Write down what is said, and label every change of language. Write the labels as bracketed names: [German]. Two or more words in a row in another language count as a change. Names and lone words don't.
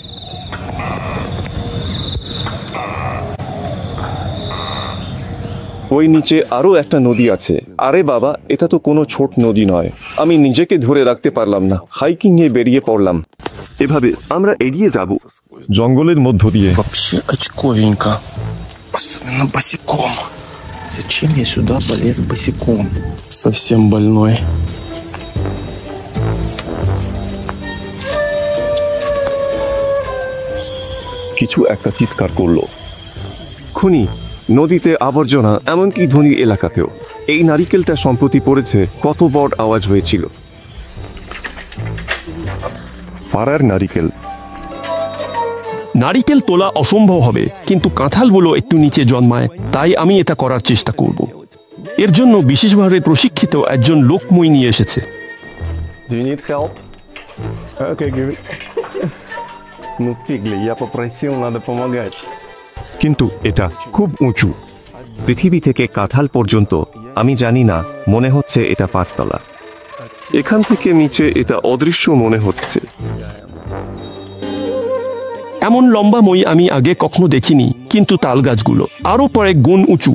[Bangla] ওই নিচে আরো একটা নদী আছে। আরে বাবা, এটা তো কোনো ছোট নদী নয়। আমি নিজেকে ধরে রাখতে পারলাম না, হাইকিং এ বেরিয়ে পড়লাম। এভাবে আমরা এড়িয়ে যাব জঙ্গলের মধ্য দিয়ে। [Russian] Вообще очковенько. Особенно босиком. Зачем я сюда полез босиком? Совсем больной. [Bangla] কিছু একটা চিৎকার করলো। খুনি, নদীতে আবর্জনা, এমনকি ধনী এলাকাতেও। এই নারিকেলটা সম্প্রতি পড়েছে, কত বড় আওয়াজ হয়েছিল। পাড়ার নারিকেল। নারিকেল তোলা অসম্ভব হবে, কিন্তু কাঁঠালগুলো একটু নিচে জন্মায়, তাই আমি এটা করার চেষ্টা করব। এর জন্য বিশেষভাবে প্রশিক্ষিত একজন লোক মই নিয়ে এসেছে। [English] Do you need help? Okay, give it. [Russian] Ну, Пигли, я попросил, надо помогать. [Bangla] কিন্তু এটা খুব উঁচু। পৃথিবী থেকে কাঁঠাল পর্যন্ত আমি জানি না, মনে হচ্ছে এটা 5 তলা। এখান থেকে নিচে এটা অদৃশ্য মনে হচ্ছে। এমন লম্বা মই আমি আগে কখনো দেখিনি, কিন্তু তাল গাছগুলো আরো কয়েক গুণ উঁচু।